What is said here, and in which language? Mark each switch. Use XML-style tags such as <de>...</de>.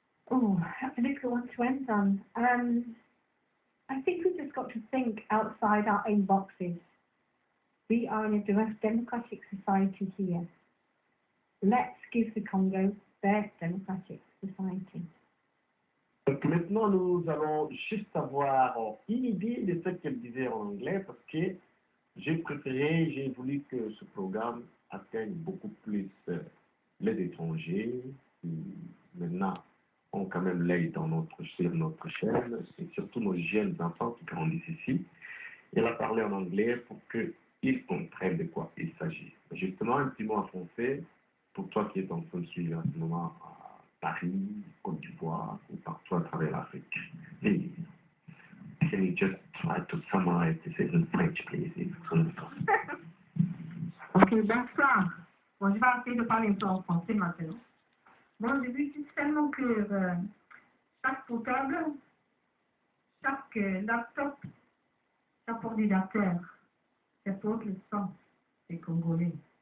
<en>Oh, that's a difficult one to end on. I think we've just got to think outside our own boxes. We are in a democratic society here. let's give the Congo their democratic society.</en> <fr>Donc maintenant, nous allons juste avoir une idée de ce qu'elle disait en anglais parce que j'ai voulu que ce programme atteigne beaucoup plus les étrangers qui maintenant ont quand même l'œil sur notre chaîne, c'est surtout nos jeunes enfants qui grandissent ici. Elle a parlé en anglais pour qu'ils comprennent de quoi il s'agit. Justement, un petit mot en français pour toi qui es en train de suivre en ce moment à Paris, Côte d'Ivoire ou partout à travers l'Afrique.</fr> <en>Please, can you just try to summarize this in French, please?</en> <fr>Ok, bonsoir. Bon, je vais essayer de parler un peu en français maintenant. Bon, je dis seulement que chaque portable, chaque laptop, chaque ordinateur, ça porte le sang des Congolais.</fr>